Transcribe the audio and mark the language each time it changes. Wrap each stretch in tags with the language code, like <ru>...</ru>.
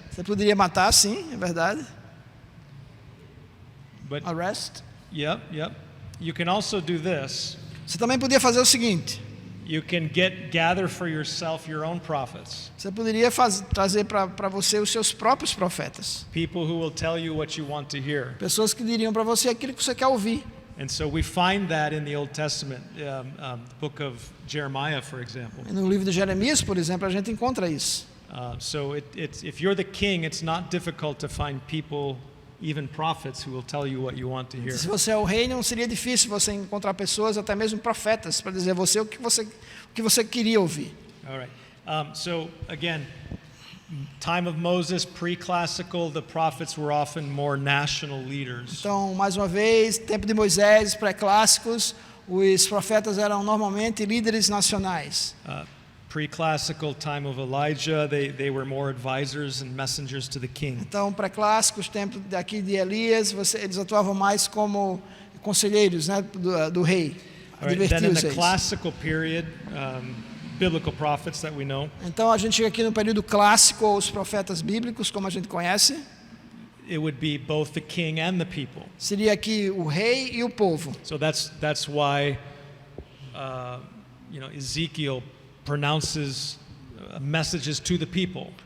<pt>Você poderia matar, sim, é verdade.</pt> <en>but Arrest. yep. You can also do this.</en> <pt>Você também podia fazer o seguinte:</pt> <en>You can gather for yourself your own prophets,</en> <pt>você poderia trazer para você os seus próprios profetas,</pt> <en>people who will tell you what you want to hear.</en> <pt>pessoas que diriam para você aquilo que você quer ouvir.</pt> <en>And so we find that in the Old Testament, the book of Jeremiah, for example.</en> <pt>No livro de Jeremias, por exemplo, a gente encontra isso.</pt> <en>So if you're the king, it's not difficult to find people, even prophets, who will tell you what you want to hear.</en> <pt>Se você é o rei, não seria difícil você encontrar pessoas, até mesmo profetas, para dizer a você o que você queria ouvir.</pt> <en>All right. So again, time of Moses, pre-classical, the prophets were often more national leaders.</en> <pt>Então, mais uma vez, tempo de Moisés, pré-clássicos, os profetas eram normalmente líderes nacionais.</pt> <en>Pre-classical time of Elijah, they were more advisors and messengers to the king.</en> <pt>Então, pré-clássicos, tempo daqui de Elias, eles atuavam mais como conselheiros, né, do rei.</pt> <en>All right, then in</en> <pt>Advertir os</pt> <en>the</en> <pt>reis.</pt> <en>classical period, biblical prophets that we know,</en> <pt>Então, a gente chega aqui no período clássico, ou os profetas bíblicos, como a gente conhece.</pt> <en>it would be both the king and the people.</en> <pt>Seria aqui o rei e o povo.</pt> <en>So that's why Ezekiel pronounces messages to the people.</en>